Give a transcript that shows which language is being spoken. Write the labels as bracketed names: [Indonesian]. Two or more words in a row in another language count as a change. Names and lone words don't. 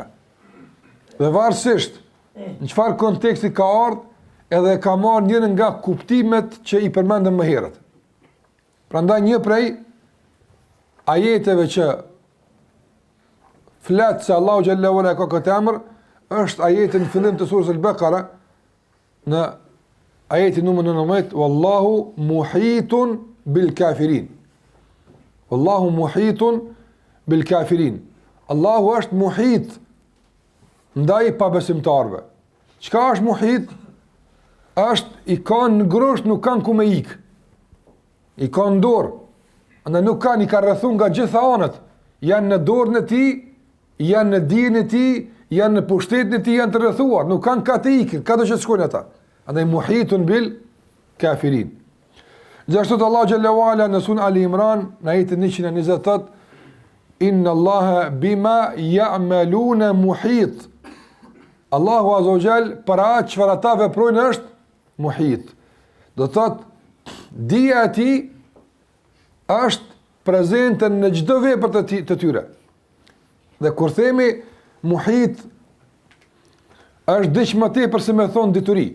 [Albanian] Dhe varësisht në çfarë konteksti ka ardhur, edhe ka marrë njërin nga kuptimet që i përmendëm më herët. Prandaj një prej ajeteve që flet se Allahu [Arabic] جل وعلا [Albanian] ka këtë emër është ajeti në fillim të surës Al-Baqara, në ajetin numër 19, [Arabic] والله محيط بالكافرين. والله محيط بالكافرين. [Albanian] Allahu është muhit ndaj pabesimtarve. Çka është muhit? Është i kanë në grosht, nuk kanë ku me ikë. I kanë në dorë. Andaj nuk kanë, i ka rrethuar nga gjitha anët. Janë në dorën e tij, janë në dijen e tij, janë në pushtetin e tij, janë të rrethuar, nuk kanë ka të ikën, ka do që të shkojnë ata. Andaj [Arabic] محيط بالكافرين. [Albanian] Gjithashtu Allahu [Arabic] جل وعلا [Albanian] në surën Ali Imran në ajetin 128, [Arabic] إن الله بما يعملون محيط. [Albanian] Allahu [Arabic] عز وجل [Albanian] për atë çfarë ata veprojnë është muhit. Do thotë dija e tij është prezente në çdo vepër të tyre. Dhe kur themi muhit është diç më tepër se me thon dituri.